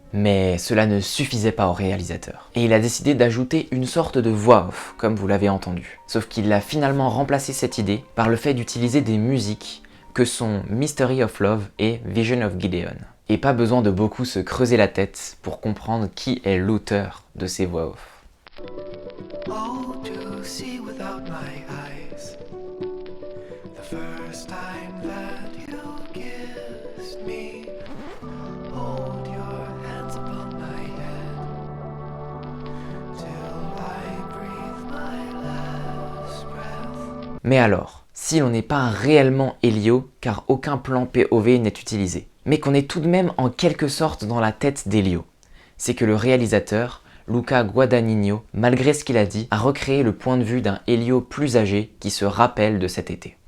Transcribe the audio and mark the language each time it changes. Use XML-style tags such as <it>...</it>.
<fr>Mais cela ne suffisait pas au réalisateur. Et il a décidé d'ajouter une sorte de voix off, comme vous l'avez entendu. Sauf qu'il a finalement remplacé cette idée par le fait d'utiliser des musiques que sont Mystery of Love et Vision of Gideon. Et pas besoin de beaucoup se creuser la tête pour comprendre qui est l'auteur de ces voix off.</fr> <en>Oh, to see without my eyes, the first time that you kissed me, hold your hands upon my head, till I breathe my last breath.</en> <fr>Mais alors, si l'on n'est pas réellement Elio, car aucun plan POV n'est utilisé, mais qu'on est tout de même en quelque sorte dans la tête d'Elio, c'est que le réalisateur, Luca Guadagnino, malgré ce qu'il a dit, a recréé le point de vue d'un Elio plus âgé qui se rappelle de cet été.</fr>